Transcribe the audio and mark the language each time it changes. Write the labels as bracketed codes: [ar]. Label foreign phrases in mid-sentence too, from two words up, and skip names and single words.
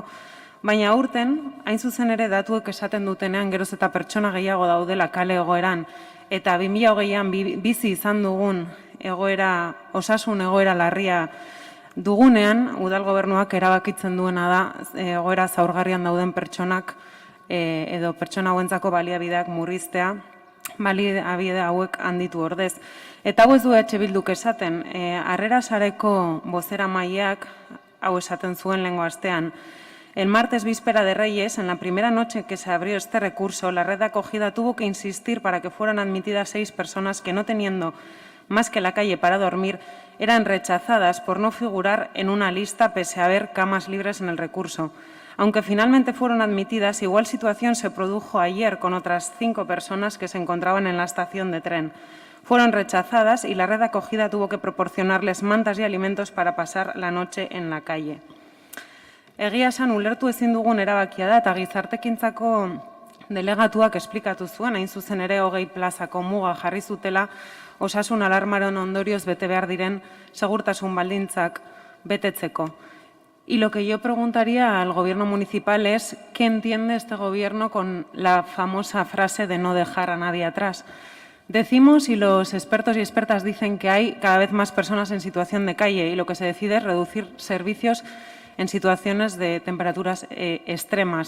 [eu] Baina aurten, hain zuzen ere datuek esaten dutenean geroz eta pertsona gehiago daudela kale egoeran, eta 2020an bizi izan dugun osasun egoera larria dugunean, udal gobernuak erabakitzen duena da egoera zaurgarrian dauden pertsonak edo pertsona hauentzako baliabideak murriztea, baliabide hauek handitu ordez. Eta hau ez du EH Bilduk esaten, Harrera Sareko bozeramaileak hau esaten zuen lehengo astean. [es] El martes víspera de Reyes, en la primera noche que se abrió este recurso, la red de acogida tuvo que insistir para que fueran admitidas 6 personas que, no teniendo más que la calle para dormir, eran rechazadas por no figurar en una lista pese a haber camas libres en el recurso. Aunque finalmente fueron admitidas, igual situación se produjo ayer con otras 5 personas que se encontraban en la estación de tren. Fueron rechazadas y la red de acogida tuvo que proporcionarles mantas y alimentos para pasar la noche en la calle. [eu] Egia esan, ulertu ezin dugun erabakia da eta gizartekintzako delegatuak esplikatu zuen, hain zuzen ere 20 plazako muga jarri zutela osasun alarmaren ondorioz bete behar diren segurtasun baldintzak betetzeko. [es] Y lo que yo preguntaría al Gobierno municipal es ¿qué entiende este Gobierno con la famosa frase de no dejar a nadie atrás? Decimos y los expertos y expertas dicen que hay cada vez más personas en situación de calle y lo que se decide es reducir servicios en situaciones de temperaturas extremas.